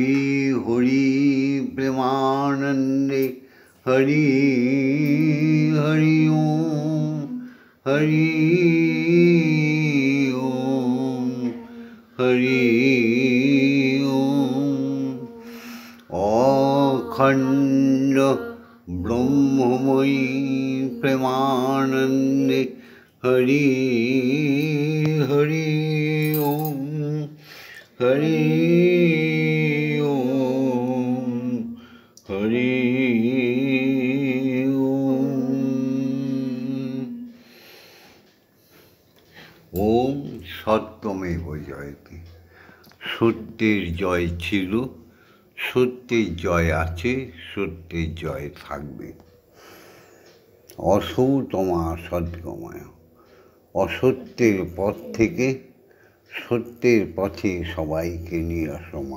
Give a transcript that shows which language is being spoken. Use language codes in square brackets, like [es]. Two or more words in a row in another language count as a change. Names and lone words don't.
[bn] হরি প্রেমানন্দে হরি হরি ওম, হরি ওম, হরি ওম। অখণ্ড ব্রহ্মময়ী প্রেমানন্দে হরি হরি ওম, হরি ওম, হরি ওম। [sa] ওম সত্যমেব জয়তে। [bn] সত্যের জয় ছিল, সত্যের জয় আছে, সত্যের জয় থাকবে। [sa] অসৌতমা সদ্গময়। [bn] অসত্যের পথ থেকে সত্যের পথে সবাইকে নিয়ে আসো মা।